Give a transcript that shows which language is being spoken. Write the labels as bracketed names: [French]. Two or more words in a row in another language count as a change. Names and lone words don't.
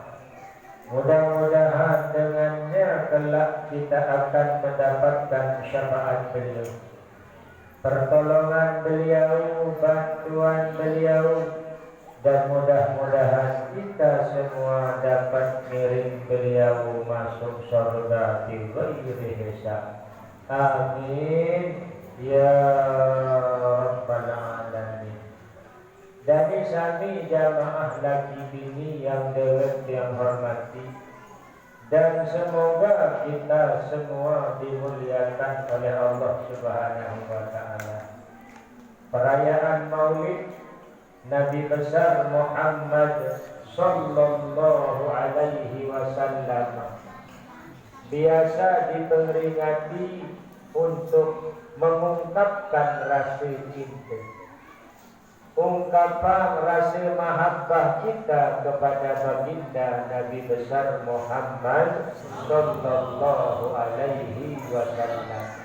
[Indonesian] Mudah-mudahan dengannya kelak kita akan mendapatkan syafaat beliau, pertolongan beliau, bantuan beliau, dan mudah-mudahan kita semua dapat ngiring beliau masuk surga [Arabic] بغير حساب. آمين يا رب العالمين. [Indonesian] Dari sami jamaah laki bini yang dekat yang hormati, dan semoga kita semua dimuliakan oleh Allah [Arabic] سبحانه وتعالى. [Indonesian] Perayaan Maulid Nabi besar Muhammad [Arabic] صلى الله عليه وسلم [Indonesian] biasa diperingati untuk mengungkapkan rasa cinta, ungkapan rasa mahabbah kita kepada baginda Nabi besar Muhammad [Arabic] صلى الله عليه وسلم.